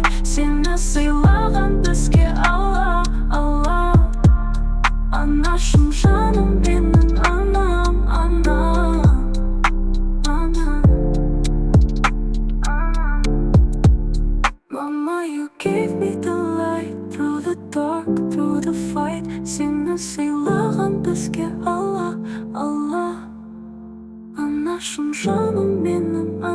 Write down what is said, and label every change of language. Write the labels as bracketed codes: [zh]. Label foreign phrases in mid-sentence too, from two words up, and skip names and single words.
[kk] Сені сыйлаған бізге Алла, Алла. Анашым, жаным менің, анам, ана. [en] Mama, you gave me the light through the dark, through the fight. [kk] Сені сыйлаған бізге Алла, Алла. Анашым, жаным менің.